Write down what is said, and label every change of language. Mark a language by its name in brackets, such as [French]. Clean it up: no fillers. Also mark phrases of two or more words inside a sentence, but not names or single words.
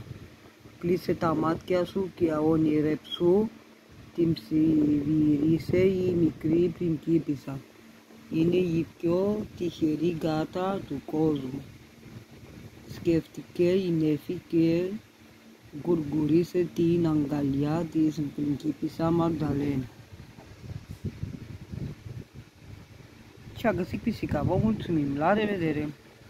[Greek] Κλείσε τα μάτια σου και ονειρέψου, την ψιβήρισε η μικρή πριγκίπισσα. Είναι η πιο τυχερή γάτα του κόσμου, σκέφτηκε η νέφη και γουργουρίσε την αγκαλιά της πριγκίπισσα Magdalena. [Romanian] Și a găsit pisica. Vă mulțumim! La revedere!